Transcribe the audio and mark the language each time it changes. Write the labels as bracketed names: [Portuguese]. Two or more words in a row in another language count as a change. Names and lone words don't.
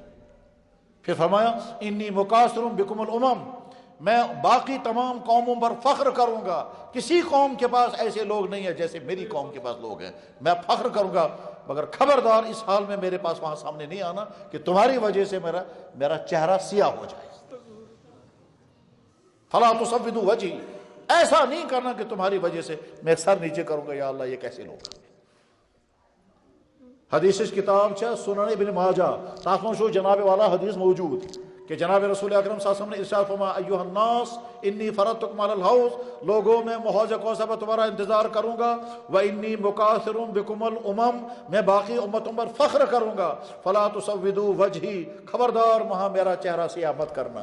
[Urdu] پھر فرمایا [Arabic] انی مکاثر بکم الامم، [Urdu] میں باقی تمام قوموں پر فخر کروں گا، کسی قوم کے پاس ایسے لوگ نہیں ہیں جیسے میری قوم کے پاس لوگ ہیں، میں فخر کروں گا، مگر خبردار اس حال میں میرے پاس وہاں سامنے نہیں آنا کہ تمہاری وجہ سے میرا چہرہ سیاہ ہو جائے. [Arabic] فلا تصودوا وجہی، [Urdu] ایسا نہیں کرنا کہ تمہاری وجہ سے میں سر نیچے کروں گا، یا اللہ یہ کیسے لوگ ہیں۔ حدیث کتاب چھا سنن ابن ماجہ، تاث من شو جناب والا حدیث موجود کہ جناب رسول اکرم [Arabic] صلی اللہ علیہ وسلم [Urdu] نے ارشاد فرمایا [Arabic] ایھا الناس انی فرضتکم علی الحوض، [Urdu] لوگوں میں حوض کوثر پر تمہارا انتظار کروں گا، [Arabic] وانی مکاثر بکم الامم، [Urdu] میں باقی امتوں پر فخر کروں گا، [Arabic] فلا تسودوا وجہی، [Urdu] خبردار وہاں میرا چہرہ سیاہ مت کرنا۔